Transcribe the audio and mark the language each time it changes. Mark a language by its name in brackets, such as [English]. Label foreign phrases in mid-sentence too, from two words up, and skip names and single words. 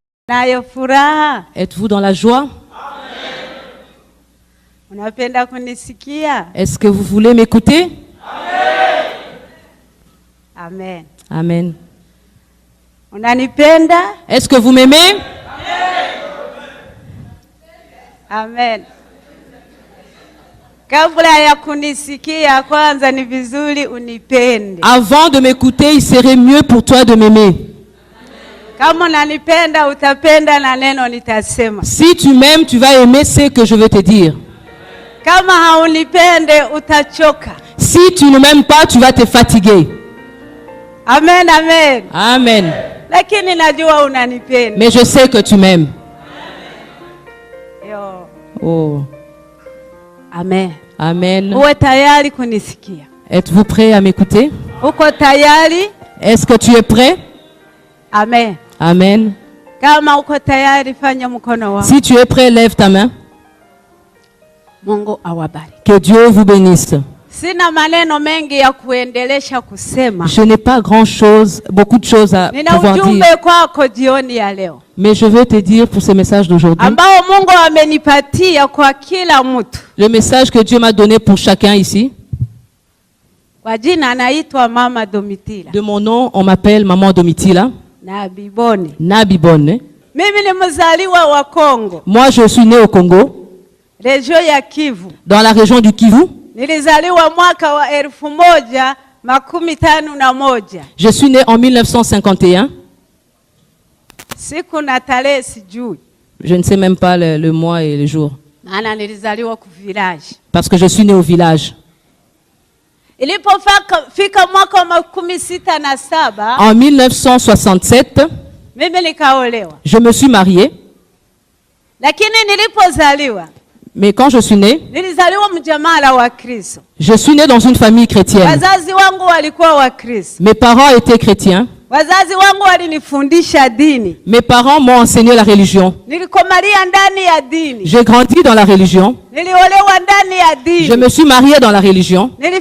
[French] Êtes-vous dans la joie? Est-ce que vous voulez m'écouter? Amen. Amen. [Swahili] Unanipenda? [French] Est-ce que vous m'aimez? Amen. [Swahili] Kabla ya kunisikia kwanza ni vizuri unipende. [French] Avant de m'écouter, il serait mieux pour toi de m'aimer. [Swahili] Kama unanipenda utapenda na neno nitasema. [French] Si tu m'aimes, tu vas aimer ce que je veux te dire. [Swahili] Kama haunipende utachoka. [French] Si tu ne m'aimes pas, tu vas te fatiguer. Amen, amen. Amen. [Swahili] Lakini najua unanipenda. [French] Mais je sais que tu m'aimes. Yo. Oh. Amen. Amen. [Swahili] Uwe tayari kunisikia. [French] Êtes-vous prêt à m'écouter? [Swahili] Uko tayari? [French] Est-ce que tu es prêt? Amen. Amen. [Swahili] Kama uko tayari fanya mkono wako. [French] Si tu es prêt, lève ta main. [Swahili] Mungu awabariki. [French] Que Dieu vous bénisse. [Swahili] Sina maneno mengi ya kuendelesha kusema. [French] Je n'ai pas beaucoup de choses à pouvoir dire. [Swahili] Nina ujumbe kwako jioni ya leo. [French] Mais je veux te dire pour ce message d'aujourd'hui. [Swahili] Ambao Mungu amenipatia kwa kila mtu. [French] Le message que Dieu m'a donné pour chacun ici. [Swahili] Kwa jina anaitwa Mama Domitila. [French] De mon nom, on m'appelle Maman Domitila. Nabibone. Nabibone. [Swahili] Mimi ni mzaliwa wa Kongo. [French] Moi, je suis né au Congo. [Swahili] Région ya Kivu. [French] Dans la région du Kivu. [Swahili] Nilizaliwa mwaka wa 1951. [French] Je suis né en 1951. [Swahili] Siku na tarehe sijui. [French] Je ne sais même pas le mois et le jour. [Swahili] Maana nilizaliwa ku village. [French] Parce que je suis né au village. [Swahili] Ilipofika mwaka wa 67. [French] En 1967. [Swahili] Mimi nikaolewa. [French] Je me suis mariée. [Swahili] Lakini nilipozaliwa. [French] Mais quand je suis né, je suis né dans une famille chrétienne. Mes parents étaient chrétiens. Mes parents m'ont enseigné la religion. J'ai grandi dans la religion. Je me suis marié dans la religion.